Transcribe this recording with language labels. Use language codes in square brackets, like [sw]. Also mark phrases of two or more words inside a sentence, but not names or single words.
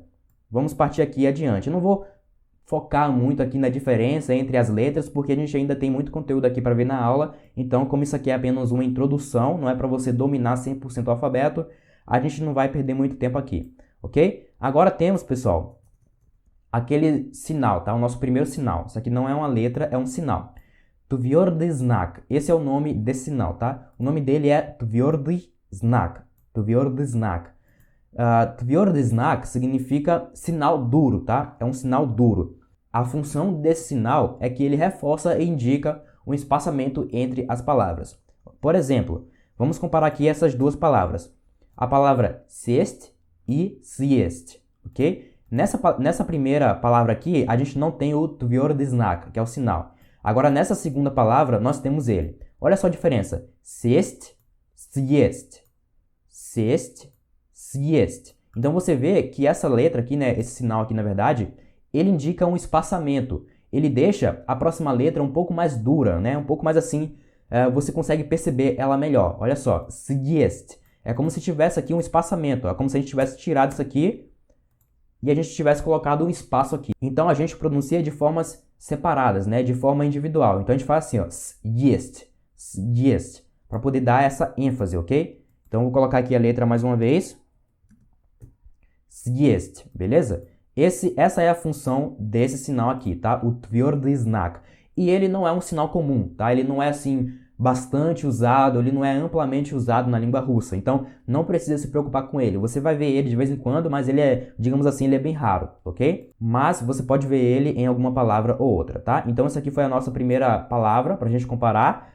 [pt] Vamos partir aqui adiante. Eu não vou focar muito aqui na diferença entre as letras, porque a gente ainda tem muito conteúdo aqui para ver na aula. Então, como isso aqui é apenas uma introdução, não é para você dominar 100% o alfabeto, a gente não vai perder muito tempo aqui, ok? Agora temos, pessoal, aquele sinal, tá? O nosso primeiro sinal. Isso aqui não é uma letra, é um sinal. [ru] Tvrдый знак. [pt] Esse é o nome desse sinal, tá? O nome dele é [ru] tvrдый знак. Tvrдый знак. Tvrдый знак [pt] significa sinal duro, tá? É um sinal duro. A função desse sinal é que ele reforça e indica um espaçamento entre as palavras. Por exemplo, vamos comparar aqui essas duas palavras. A palavra сесть e съесть, ok? Nessa primeira palavra aqui, a gente não tem o [ru] tvrдый знак, [pt] que é o sinal. Agora, nessa segunda palavra, nós temos ele. Olha só a diferença. [ru] Сесть, съесть. Сесть, съесть. [pt] Então você vê que essa letra aqui, né, esse sinal aqui, na verdade, ele indica um espaçamento. Ele deixa a próxima letra um pouco mais dura, né? Um pouco mais assim, você consegue perceber ela melhor. Olha só, съесть. É como se tivesse aqui um espaçamento. É como se a gente tivesse tirado isso aqui e a gente tivesse colocado um espaço aqui. Então a gente pronuncia de formas separadas, né? De forma individual. Então a gente faz assim, ó, [ru] съесть, съесть, [pt] para poder dar essa ênfase, ok? Então vou colocar aqui a letra mais uma vez. Съесть, beleza? Essa é a função desse sinal aqui, tá? [ru] O tvrдый знак. [pt] E ele não é um sinal comum, tá? Ele não é assim bastante usado, ele não é amplamente usado na língua russa. Então não precisa se preocupar com ele. Você vai ver ele de vez em quando, mas ele é, digamos assim, ele é bem raro, ok? Mas você pode ver ele em alguma palavra ou outra, tá? Então essa aqui foi a nossa primeira palavra para a gente comparar.